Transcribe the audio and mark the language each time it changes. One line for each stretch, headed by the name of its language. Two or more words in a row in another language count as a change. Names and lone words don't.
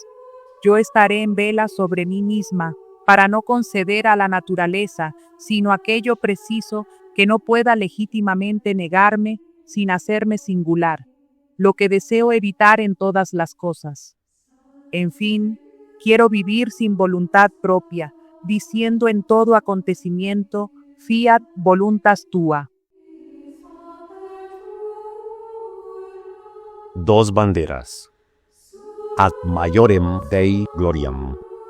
Spanish: Yo estaré en vela sobre mí misma, para no conceder a la naturaleza, sino aquello preciso que no pueda legítimamente negarme sin hacerme singular, lo que deseo evitar en todas las cosas. En fin, quiero vivir sin voluntad propia, diciendo en todo acontecimiento,
Latin: fiat voluntas tua.
Spanish: Dos banderas.
Latin: Ad maiorem Dei gloriam.